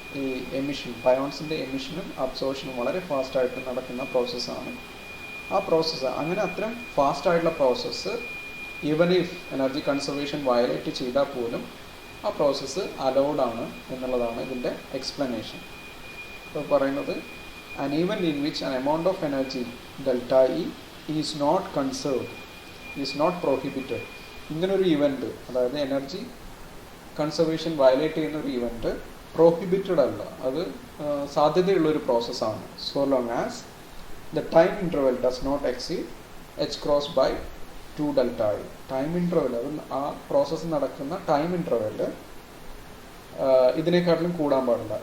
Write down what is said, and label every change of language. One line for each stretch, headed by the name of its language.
Malayalam: ഈ എമിഷൻ, പയോൺസിൻ്റെ എമിഷനും അബ്സോർഷനും വളരെ ഫാസ്റ്റായിട്ട് നടക്കുന്ന പ്രോസസ്സാണ്. ആ പ്രോസസ്സ് അങ്ങനെ അത്രയും ഫാസ്റ്റായിട്ടുള്ള process even if energy conservation violate ചെയ്താൽ പോലും ആ പ്രോസസ്സ് അലൗഡ് ആണ് എന്നുള്ളതാണ് ഇതിൻ്റെ എക്സ്പ്ലനേഷൻ. ഇപ്പോൾ പറയുന്നത്
English: an event in which an amount of energy delta E is not conserved, is not prohibited.
Malayalam: ഇങ്ങനൊരു ഇവൻറ്റ്, അതായത് എനർജി കൺസർവേഷൻ വയലേറ്റ് ചെയ്യുന്ന ഒരു ഇവൻറ്റ് പ്രോഹിബിറ്റഡ് അല്ല, അത് സാധ്യതയുള്ളൊരു പ്രോസസ്സാണ്.
English: So long as the time interval does not exceed h×2 delta E.
Malayalam: Time interval, അത് ആ process നടക്കുന്ന ടൈം ഇൻ്റർവെൽ ഇതിനെക്കാട്ടിലും കൂടാൻ പാടില്ല.